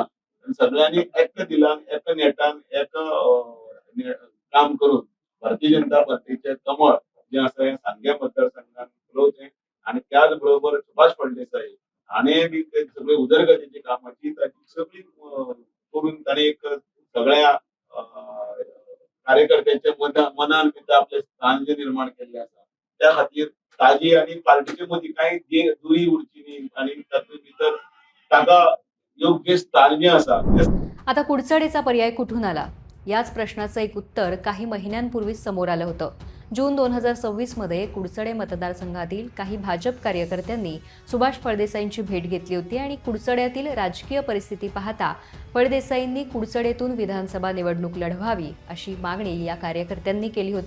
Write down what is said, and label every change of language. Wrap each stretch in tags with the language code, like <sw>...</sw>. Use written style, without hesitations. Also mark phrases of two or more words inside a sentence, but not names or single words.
<kok>सगळ्यांनी एक दिलान एक नेटान एक काम करून भारतीय जनता पार्टीचे कमळ जे आसा हे सांग्या मतदारसंघात फुलोवचें आणि त्याच बरोबर सुभाष फळदेसाई हाणें बी ते सगळे उदरगतीची कामाची सगळी करून ताणें एक सगळ्या कार्यकर्त्यांच्या मनान भितर आपले स्थान जे निर्माण केल्लें आसा त्या खातीर ताजी आणि पार्टीचे मदीं कांय दुरी उरची न्ही आणि तातूंत भितर ताका योग्य स्थान जे आसा.</kok> <mr>आता कुडचडेचा पर्याय कुठून आला? याच प्रश्नाचं एक उत्तर काही महिन्यांपूर्वीच समोर आलं होतं. जून 2026 मध्ये कुडचडे मतदारसंघातील काही भाजप कार्यकर्त्यांनी सुभाष फळदेसाईंची भेट घेतली होती आणि कुडचड्यातील राजकीय परिस्थिती पाहता फळदेसाईंनी कुडचडेतून विधानसभा निवडणूक लढवावी अशी मागणी या कार्यकर्त्यांनी केली होती.</mr>